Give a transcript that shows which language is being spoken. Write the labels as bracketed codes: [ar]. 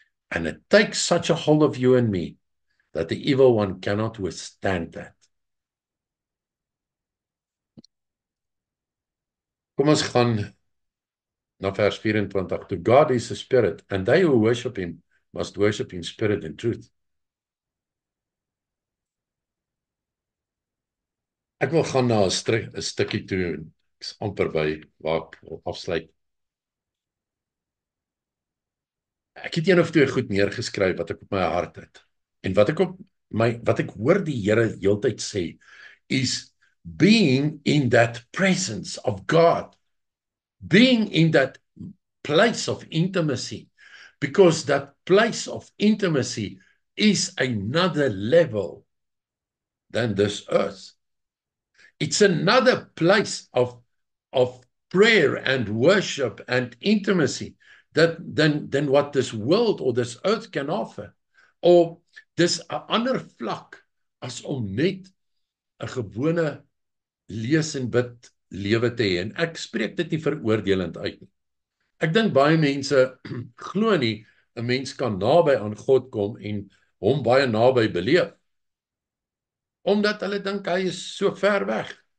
[en] And it takes such a hold of you and me that the evil one cannot withstand that. [af] Kom ons gaan na vers 24. [en] To God is a spirit, and they who worship him must worship in spirit and truth. [af] Ek wil gaan na 'n stukkie toe, ek's amper by waar ek afsluit. Ek het een of twee goed neergeskryf wat ek op my hart het. En wat ek hoor die Here heeltyd sê is [en] being in that presence of God, being in that place of intimacy, because that place of intimacy is another level than this earth. It's another place of prayer and worship and intimacy than what this world or this earth can offer. [af] Or dis 'n ander vlak as om net 'n gewone lees en bid lewe te hê. En ek spreek dit nie veroordelend uit nie. Ek dink baie mense glo nie 'n mens kan naby aan God kom en hom baie naby beleef, omdat hulle dink hy is so ver weg.